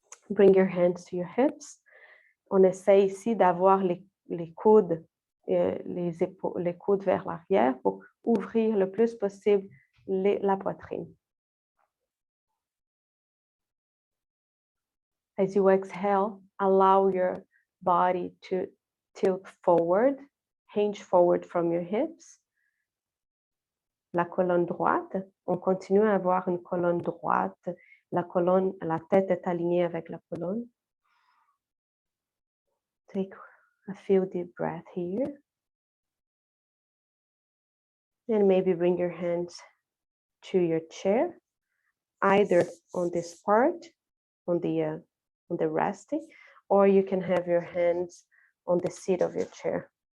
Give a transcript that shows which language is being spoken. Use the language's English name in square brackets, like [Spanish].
[English] Bring your hands to your hips. [French] On essaie ici d'avoir les coudes, les coudes vers l'arrière pour ouvrir le plus possible la poitrine. [English] As you exhale, allow your body to tilt forward, hinge forward from your hips. [French] La colonne droite, on continue à avoir une colonne droite. La tête est alignée avec la colonne. [English] Take a few deep breaths here. And maybe bring your hands to your chair, either on this part, on the resting, or you can have your hands on the seat of your chair.